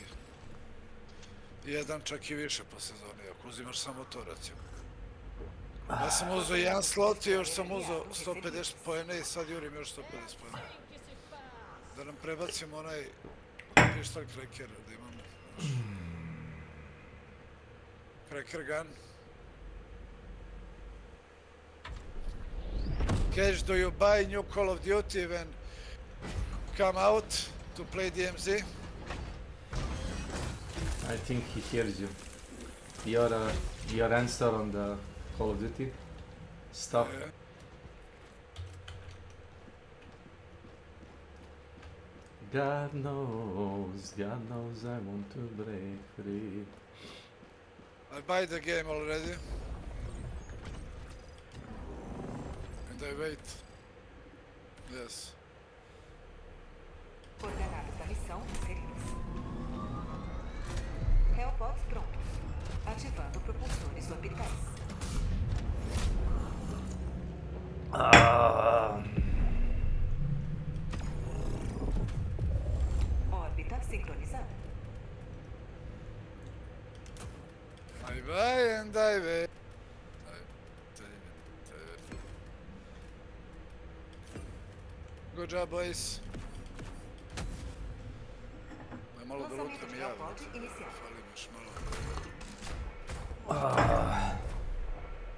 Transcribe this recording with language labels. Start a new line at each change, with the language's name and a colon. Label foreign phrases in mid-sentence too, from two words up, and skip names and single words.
Serbian: Jedan čak i više po sezoni, ako uzimaš samo to, recimo. Ja sam uzeo jedan slot i još sam uzeo 150 poena i sad jurim još 150 poena. Da nam prebacimo onaj pištolj Cracker, da imamo, znaš.
English: Cracker gun. Cash, do you buy new Call of Duty when come out to play DMZ? I think he hears you. Your answer on the Call of Duty stuff. Yeah. God knows I want to break free. I buy the game already. And I wait. Yes.
Portuguese: Coordenadas da missão inseridas. Hellpods prontos. Ativando propulsores orbitais. Órbita sincronizada.
English: I buy and I wait. Good job, boys.
Serbian: Aj malo da
Portuguese: Lançamento lutam de
Serbian: i ja.
Portuguese: Hellpod iniciado.
Serbian: Falim još malo.